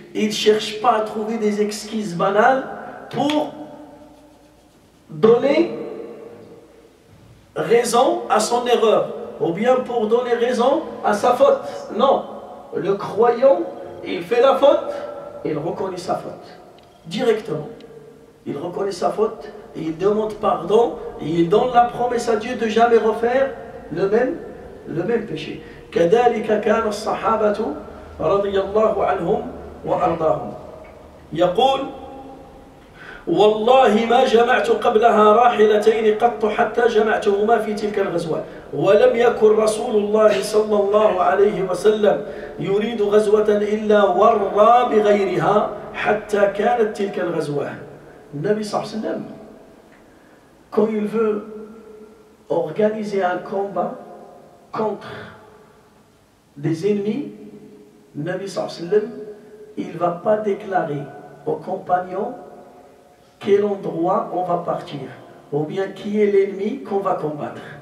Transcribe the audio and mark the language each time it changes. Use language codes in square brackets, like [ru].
[fr] Il ne cherche pas à trouver des excuses banales pour donner raison à son erreur ou bien pour donner raison à sa faute. Non, le croyant, il fait la faute, il reconnaît sa faute directement. Il reconnaît sa faute et il demande pardon et il donne la promesse à Dieu de jamais refaire le même péché. [ar] كذلك كان الصحابة رضي الله عنهم وأرضاهم. يقول: والله ما جمعت قبلها راحلتين قط حتى جمعتهما في تلك الغزوة ولم يكن رسول الله صلى الله عليه وسلم يريد غزوة إلا ورى بغيرها حتى كانت تلك الغزوة. [fr] Nabi sallallahu alayhi wa sallam, quand il veut organiser un combat contre des ennemis, Nabi sallallahu alayhi wa sallam, il ne va pas déclarer aux compagnons quel endroit on va partir, ou bien qui est l'ennemi qu'on va combattre.